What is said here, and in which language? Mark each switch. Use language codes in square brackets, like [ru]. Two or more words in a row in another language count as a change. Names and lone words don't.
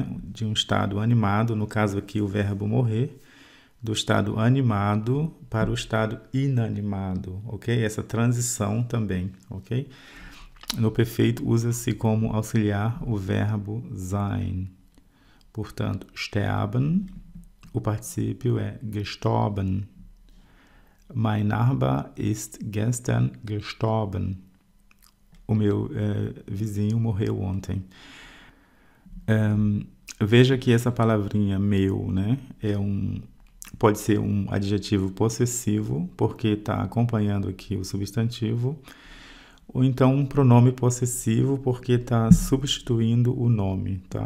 [pt] De um estado animado, no caso aqui o verbo morrer, do estado animado para o estado inanimado, ok? Essa transição também, ok? no perfeito usa-se como auxiliar o verbo sein. Portanto, sterben, o particípio é gestorben. [de] Mein Nachbar ist gestern gestorben. [pt] O meu vizinho morreu ontem. Veja que essa palavrinha meu, né, pode ser um adjetivo possessivo, porque está acompanhando aqui o substantivo, ou então um pronome possessivo, porque está substituindo o nome, tá?